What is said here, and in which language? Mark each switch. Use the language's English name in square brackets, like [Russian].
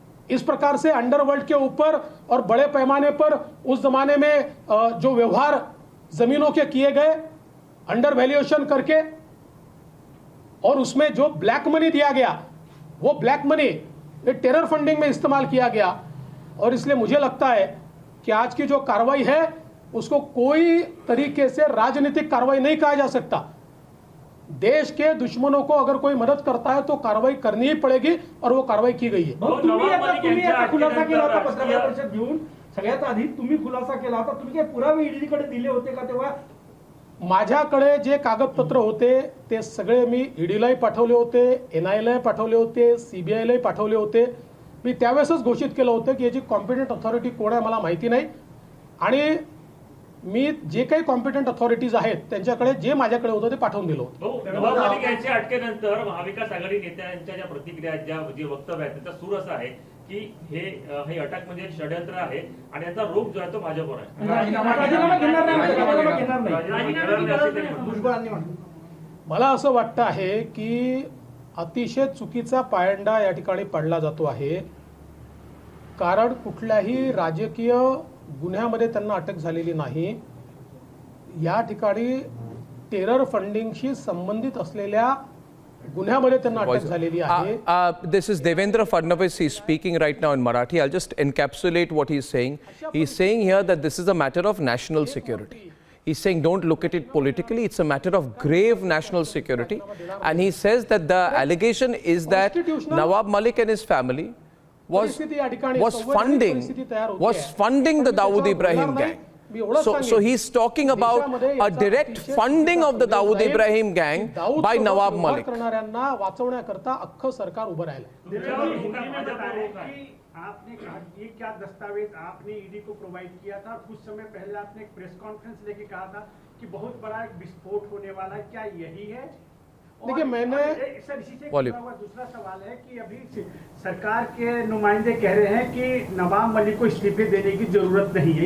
[Hindi] इस प्रकार से अंडरवर्ल्ड के ऊपर और बड़े पैमाने पर उस जमाने में जो व्यवहार जमीनों के किए गए अंडर वैल्यूएशन करके, और उसमें जो ब्लैक मनी दिया गया, वो ब्लैक मनी टेरर फंडिंग में इस्तेमाल किया गया। और इसलिए मुझे लगता है कि आज की जो कार्रवाई है उसको कोई तरीके से राजनीतिक कार्रवाई नहीं कहा जा सकता। देश के दुश्मनों को अगर कोई मदद करता है तो कार्रवाई करनी ही पड़ेगी, और वो कार्रवाई की गई है। [Marathi] खुलासा केला होता पत्रकार परिषद घेऊन, सगळ्यात आधी तुम्ही खुलासा केला होता, तुम्ही काय पुरावे ईडीकडे दिले होते का तेव्हा? माझ्याकडे जे कागदपत्र होते ते सगळे मी ईडीलाही पाठवले होते, एनआयएलाही पाठवले होते, सीबीआयलाही पाठवले होते। मी त्यावेळेसच घोषित केलं होतं की याची कॉम्पिटंट अथॉरिटी कोण आहे मला माहिती नाही, आणि मी जे काही कॉम्पिटंट अथॉरिटीज आहेत त्यांच्याकडे जे माझ्याकडे होतं ते पाठवून दिलं होतं। नवाब मलिक यांच्या अटकेनंतर महाविकास आघाडी नेत्यांच्या ज्या प्रतिक्रिया, जे वक्तव्य आहेत, त्याचा सूर असा आहे की हे अटक म्हणजे एक षडयंत्र आहे आणि याचा रोग जो आहे तो भाजपवर आहे। राजीनामा घेणार नाही। मला असं वाटतं आहे की अतिशय चुकीचा पायंडा या ठिकाणी पडला जातो आहे। कारण कुठल्याही राजकीय गुन्ह्यामध्ये त्यांना अटक झालेली नाही। या ठिकाणी टेरर फंडिंगशी संबंधित असलेल्या गुन्ह्यामध्ये त्यांना अटक झालेली आहे. [English] This is Devendra Fadnavis. He's speaking right now in Marathi. I'll just encapsulate what he's saying. He's saying here that this is a matter of national security. He's saying don't look at it politically. It's a matter of grave national security. And he says that the allegation is that Nawab Malik and his family was funding the Dawood Ibrahim gang. So he's talking about a direct funding of the Dawood Ibrahim gang by Nawab Malik. [Marathi] करणाऱ्यांना वाचवण्याकरता अख्खं सरकार उभं राहिलं. [Hindi] आपने कहा ये क्या दस्तावेज आपने ईडी को प्रोवाइड किया था, कुछ समय पहले आपने एक प्रेस कॉन्फ्रेंस लेके कहा था कि बहुत बड़ा एक विस्फोट होने वाला है, क्या यही है? देखिए मैंने सर इसी से जुड़ा हुआ दूसरा सवाल है कि अभी सरकार के नुमाइंदे कह रहे हैं कि नवाब मलिक को इस्तीफे देने की जरूरत नहीं है.